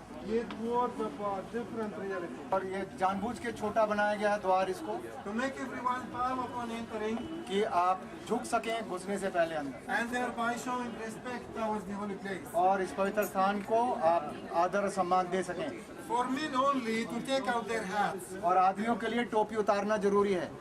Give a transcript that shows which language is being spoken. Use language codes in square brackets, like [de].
[hi] ये द्वार [en] different reality. [hi] और ये जानबूझ के छोटा बनाया गया है द्वार इसको, [en] To make everyone bow upon entering, [hi] कि आप झुक सकें घुसने से पहले अंदर, [en] and thereby showing respect towards the holy place. [hi] और इस पवित्र स्थान को आप आदर और सम्मान दे सकें। [en] For men only to take out their hats [hi] और आदमियों के लिए टोपी उतारना जरूरी है,